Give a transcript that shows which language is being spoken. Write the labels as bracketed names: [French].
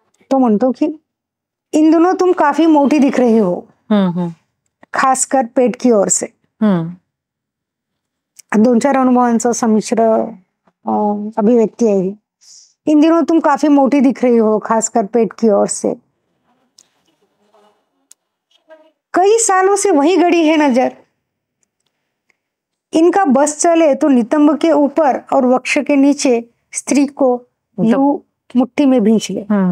[Marathi] तो म्हणतो की [Hindi] इन दिनों तुम काफी मोटी दिख रही हो, खासकर पेट की ओर से. [Marathi] 2-4 अनुभवांचं संमिश्र अभिव्यक्ती आहे. [Hindi] इन दिनों तुम काफी मोटी दिख रही हो, खासकर पेट की ओर से. कई सालों से वही गड़ी है नजर, इनका बस चले तो नितंब के ऊपर और वक्ष के नीचे स्त्री को यूं मुट्ठी में भींच ले.